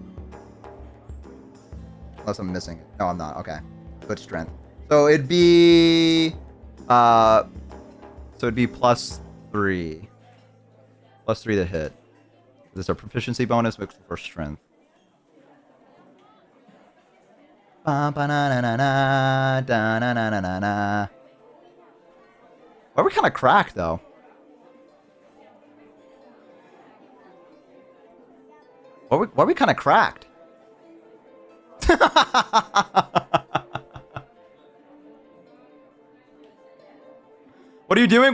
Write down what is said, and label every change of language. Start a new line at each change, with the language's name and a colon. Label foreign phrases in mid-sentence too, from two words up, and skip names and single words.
English: Unless I'm missing it. No, I'm not. Okay. Switch strength. So it'd be +3. +3 to hit. This is a proficiency bonus mixed for strength. Ba-ba-na-na-na-na, da-na-na-na-na-na. Why are we kind of cracked, though? Why are we kind of cracked? What are you doing?